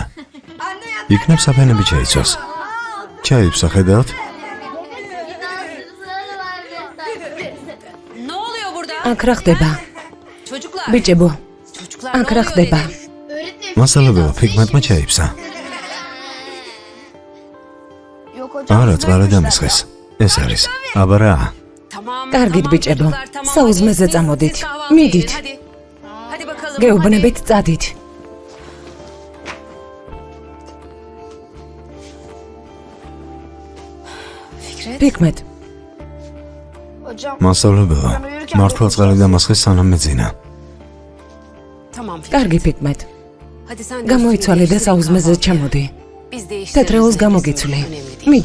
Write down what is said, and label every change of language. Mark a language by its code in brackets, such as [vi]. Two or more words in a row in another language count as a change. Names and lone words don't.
[ka] იქნებ საფენები ჩაიცოს. ჩაივსა, ხედავთ? [tr] Ne oluyor burada? [ka] აქ რა ხდება? [tr] Çocuklar. [ka] ბიჭებო, [tr] Çocuklar [ka] აქ [tr] ne [ka] რა [tr] oluyor [ka] ხდება? [tr] böyle? [ka] მასალებევა ფიქმეთმა ჩაივსა. არა, წყალი დამისხეს. ეს არის. აბა რა? [tr] Tamam. [ka] კარგით, [tr] tamam [ka] ბიჭებო. [tr] çocuklar, tamam. [ka] საუზმეზე [tr] Hadi, [ka] წამოდით. [tr] siz kahvaltıya [ka] მიდით. [tr] gidin, hadi. Hadi bakalım. [ka] გეუბნებით წადით. [tr] Fikret. [ka] ფიქმეთ, მასალებევა. მართლა წყალი დამისხეს სანამ მეძინა. [tr] Tamam Fikret. [ka] კარგი ფიქმეთ. [tr] Hadi sen de [ka] გამოიცვალე და საუზმეზე ჩამოდი. [tr] Biz de işlerimizi [ka] თეთრეულს [tr] bizim [ka] გამოგიცვლი. [tr] önemli değil. [ka] მიდი.